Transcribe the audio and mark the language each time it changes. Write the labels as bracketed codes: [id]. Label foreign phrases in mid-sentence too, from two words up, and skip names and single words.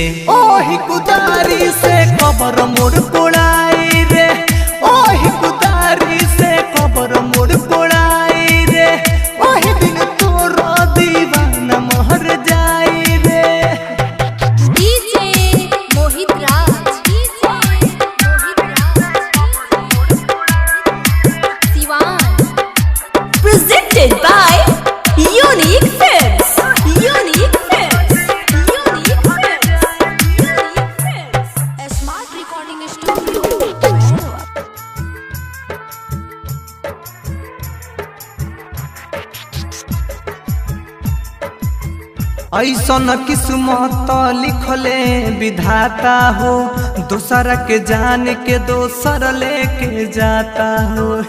[bho] ओही कुदारी से कबर मोड़ कोड़ाई रे, ओही कुदारी से कबर मोड़ कोड़ाई रे, ओही दिन तोर दीवाना महर जाई रे। [en] DJ Mohit Raj. DJ Mohit Raj. Siwan. Presented by Unique Films. Unique Films. Unique Films. Unique Films. Smart Recording Studio. Mero. [bho] ऐसन किस्मत लिखले विधाता हो, दोसरा के जान के दोसर लेके जाता हो।